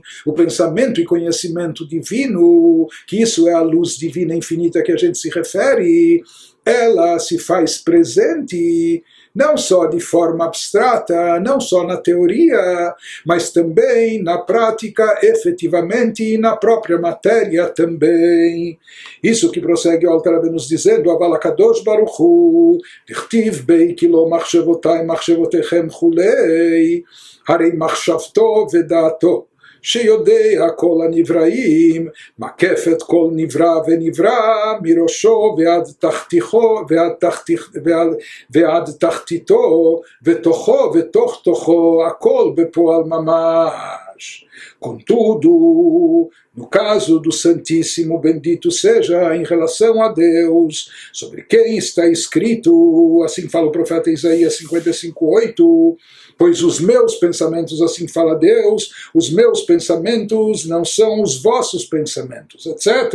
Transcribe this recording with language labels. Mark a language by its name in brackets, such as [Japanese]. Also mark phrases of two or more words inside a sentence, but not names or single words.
[Portuguese] O pensamento e conhecimento divino, que isso é a luz divina infinita que a gente se refere, ela se faz presente não só de forma abstrata, não só na teoria, mas também na prática, efetivamente, e na própria matéria também. Isso que prossegue o Alter Rebbe nos dizendo, [Hebrew] אבל הקדוש ברוך הוא, דכתיב ביה כי לא מחשבותי מחשבותיכם וכולי, הרי מחשבתו ודעתו. שיודע כל הנבראים, מקף את כל נברא ונברא, מראשו ועד תחתיתו, ותוכו ותוך תוכו, הכל בפועל ממש. Midrash. [Portuguese] Contudo, no caso do Santíssimo, bendito seja, em relação a Deus, sobre quem está escrito, assim fala o profeta Isaías 55:8, pois os meus pensamentos, assim fala Deus, os meus pensamentos não são os vossos pensamentos, etc.